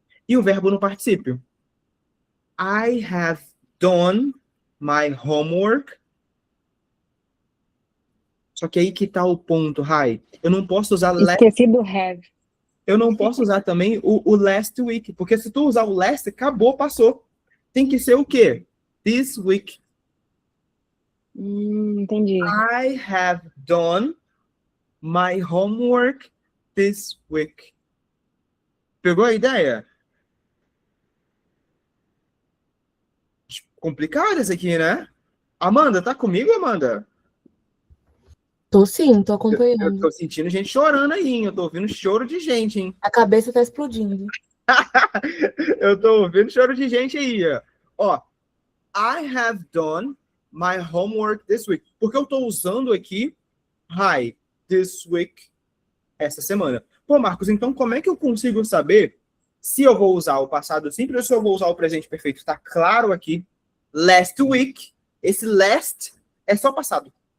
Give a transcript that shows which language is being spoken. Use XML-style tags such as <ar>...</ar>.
<pt>E o verbo no particípio.</pt> <en>I have done my homework.</en> <pt>Só que aí que tá o ponto, Rai. Eu não posso usar Esqueci do have. Eu não posso usar também o last week, porque se tu usar o last, acabou, passou. Tem que ser o quê? This week. Entendi.</pt> <en>I have done my homework this week.</en> <pt>Pegou a ideia? Complicado isso aqui, né? Amanda, tá comigo, Amanda? Tô sim, tô Eu acompanhando. tô sentindo gente chorando aí, hein? Eu tô ouvindo choro de gente, hein? A cabeça tá explodindo. Eu tô ouvindo choro de gente aí, ó.</pt> <en>I have done my homework this week.</en> <pt>Porque eu tô usando aqui hi, this week, essa semana. Pô, Marcos, então como é que eu consigo saber se eu vou usar o passado simples ou se eu vou usar o presente perfeito? Tá claro aqui. Last week. Esse last é só passado.</pt>